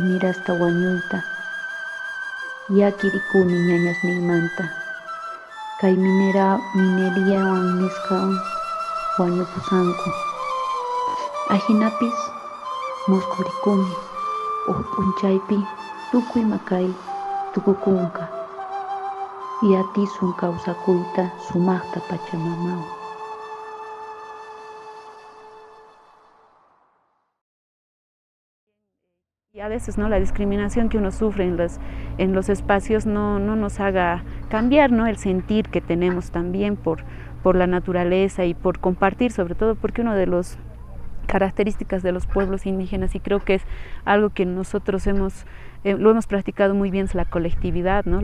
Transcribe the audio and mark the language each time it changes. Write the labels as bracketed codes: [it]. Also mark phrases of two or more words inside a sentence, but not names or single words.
[qu] mirasta wañuyta, yakirikuni ñañasniymanta, kay mineriawan nisqawan wañupusanku, ajinapis muskurikuni, p'unchaypi tukuyma kay tukukunqa, yatisun kawsakuyta sumaqta Pachamamawan. [es] Y a veces, ¿no? La discriminación que uno sufre en los espacios no nos haga cambiar, ¿no? El sentir que tenemos también por la naturaleza y por compartir, sobre todo porque uno de los características de los pueblos indígenas, y creo que es algo que nosotros hemos lo hemos practicado muy bien, es la colectividad, ¿no?